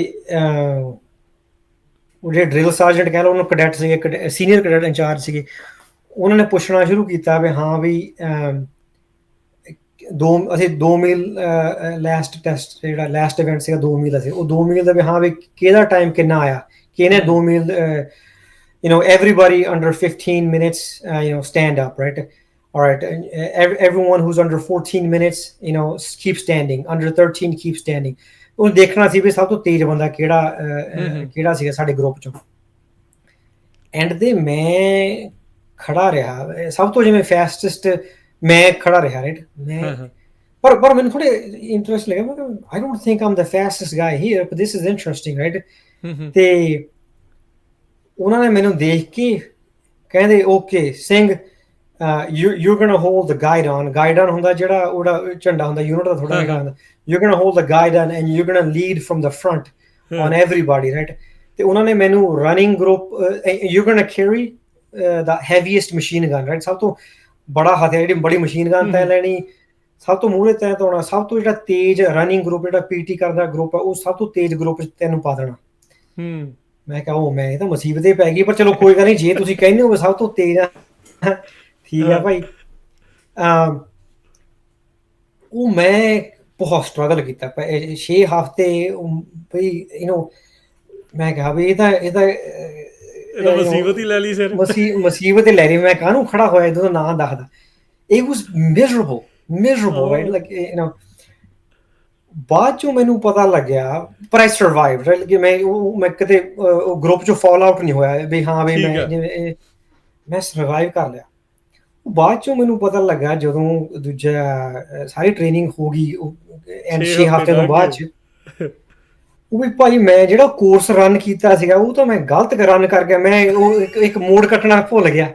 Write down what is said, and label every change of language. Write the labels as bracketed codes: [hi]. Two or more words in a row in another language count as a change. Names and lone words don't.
[pa] ਉਹ ਜਿਹੜੇ [en] drill sergeant [pa] ਕਹਿ ਲਓ, ਉਹਨੂੰ ਕੈਡੈਟ ਸੀਗੇ, [en] senior cadet incharge [pa] ਸੀਗੇ, ਉਹਨਾਂ ਨੇ ਪੁੱਛਣਾ ਸ਼ੁਰੂ ਕੀਤਾ ਵੀ ਹਾਂ ਵੀ ਅਸੀਂ 2 ਮੀਲ [en] last test, [pa] ਜਿਹੜਾ [en] last event [pa] ਸੀਗਾ 2 ਮੀਲ ਦਾ ਸੀ, ਉਹ 2 ਮੀਲ ਦਾ ਵੀ ਹਾਂ ਵੀ ਕਿਹਦਾ ਟਾਈਮ ਕਿੰਨਾ ਆਇਆ, ਕਿਹਨੇ 2 ਮੀਲ, [en] everybody under 15 minutes, stand up, right? All right, everyone who's under 14 minutes, keep standing, under 13 keep standing. [pa] ਉਹ ਦੇਖਣਾ ਸੀ ਵੀ ਸਭ ਤੋਂ ਤੇਜ਼ ਬੰਦਾ ਕਿਹੜਾ ਸੀਗਾ ਸਾਡੇ ਗਰੁੱਪ ਚੋਂ। ਐਂਡ ਤੇ ਮੈਂ ਖੜਾ ਰਿਹਾ, ਸਭ ਤੋਂ ਜਿਵੇਂ ਫੈਸਟੈਸਟ ਮੈਂ ਖੜਾ ਰਿਹਾ, ਰਾਈਟ। ਪਰ ਮੈਨੂੰ ਥੋੜੇ ਇੰਟਰਸਟ ਲੱਗਾ, ਮੈਂ ਕਿਹਾ [en] I don't think I'm the fastest guy here, but this is interesting, right. [pa] ਤੇ ਉਹਨਾਂ ਨੇ ਮੈਨੂੰ ਦੇਖ ਕੇ ਕਹਿੰਦੇ, [en] okay Singh, you're gonna hold the guidon [pa] ਹੁੰਦਾ ਜਿਹੜਾ ਉਹਦਾ ਝੰਡਾ ਹੁੰਦਾ ਯੂਨਿਟ ਦਾ, ਥੋੜਾ ਜਿਹੜਾ ਹੁੰਦਾ, [en] you're gonna hold the guidon and you're gonna lead from the front on everybody, right? [pa] ਤੇ ਉਹਨਾਂ ਨੇ ਮੈਨੂੰ [en] running group, you're gonna carry the heaviest machine gun, right? [pa] ਸਭ ਤੋਂ ਬੜਾ ਹਥਿਆਰ, ਜਿਹੜੀ ਬੜੀ [en] machine gun [pa] ਤੈਅ ਲੈਣੀ, ਸਭ ਤੋਂ ਮੂਹਰੇ ਤੈਅ ਹੋਣਾ, ਸਭ ਤੋਂ ਜਿਹੜਾ ਤੇਜ਼ [en] running group, [pa] ਜਿਹੜਾ PT ਕਰਦਾ ਗਰੁੱਪ ਆ, ਉਹ ਸਭ ਤੋਂ ਤੇਜ਼ ਗਰੁੱਪ 'ਚ ਤੈਨੂੰ ਪਾ ਦੇਣਾ। ਮੈਂ ਕਿਹਾ ਮੈਂ ਇਹ ਤਾਂ ਮੁਸੀਬਤ ਹੀ ਪੈ ਗਈ, ਪਰ ਚਲੋ ਕੋਈ ਗੱਲ ਨਹੀਂ, ਜੇ ਤੁਸੀਂ ਕਹਿੰਦੇ ਹੋ ਸਭ ਤੋਂ ਤੇਜ਼ ਆ, ਠੀਕ ਆ ਭਾਈ। ਉਹ ਮੈਂ ਬਹੁਤ ਸਟਰਗਲ ਕੀਤਾ 6 ਹਫ਼ਤੇ ਬਈ, ਮੈਂ ਕਿਹਾ ਵੀ ਇਹ ਤਾਂ ਮੁਸੀਬਤ ਹੀ ਲੈ ਲਈ ਸਿਰ। ਮੁਸੀਬਤ ਹੀ ਲੈ ਰਹੀ, ਮੈਂ ਕਾਹਨੂੰ ਖੜਾ ਹੋਇਆ ਜਦੋਂ ਨਾਂ ਦੱਸਦਾ। [en] It was miserable, right? Like, [pa] ਬਾਅਦ ਚੋਂ ਮੈਨੂੰ ਪਤਾ ਲੱਗਿਆ, ਪਰ [en] I survived, right? [pa] ਕਿ ਮੈਂ ਕਿਤੇ ਗਰੁੱਪ ਚੋਂ [en] fall out [pa] ਨਹੀਂ ਹੋਇਆ ਵੀ ਹਾਂ ਵੀ ਮੈਂ ਸਰਵਾਈਵ ਕਰ ਲਿਆ। ਬਾਅਦ ਚੋਂ ਮੈਨੂੰ ਪਤਾ ਲੱਗਾ ਜਦੋਂ ਦੂਜਾ ਸਾਰੀ ਟ੍ਰੇਨਿੰਗ ਹੋ ਗਈ, ਐਂਡ 6 ਹਫ਼ਤੇ ਤੋਂ ਬਾਅਦ 'ਚ, ਉਹ ਵੀ ਭਾਈ ਮੈਂ ਜਿਹੜਾ ਕੋਰਸ ਰਨ ਕੀਤਾ ਸੀਗਾ, ਉਹ ਤਾਂ ਮੈਂ ਗਲਤ ਰਨ ਕਰ ਗਿਆ, ਮੈਂ ਉਹ ਇੱਕ ਮੋੜ ਕੱਟਣਾ ਭੁੱਲ ਗਿਆ।